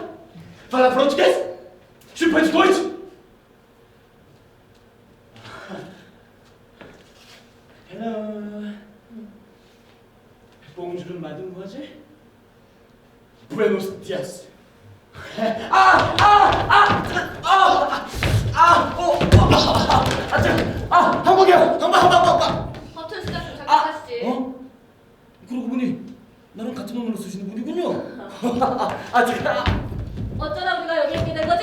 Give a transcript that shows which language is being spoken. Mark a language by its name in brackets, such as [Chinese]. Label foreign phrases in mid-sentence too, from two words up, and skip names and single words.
[Portuguese] ¿Fala portugués? [German] ¿Sprechen Deutsch? [Portuguese] Hello. [French] Bonjour, mademoiselle. [Spanish] Buenos días. [Korean] 한국이야. 버튼 수작 좀 잠깐 하시지. 그러고 보니 나랑 같은 언어로 쓰시는 분이군요. 제가 어쩌다 우리가 여기 있게 된 거지?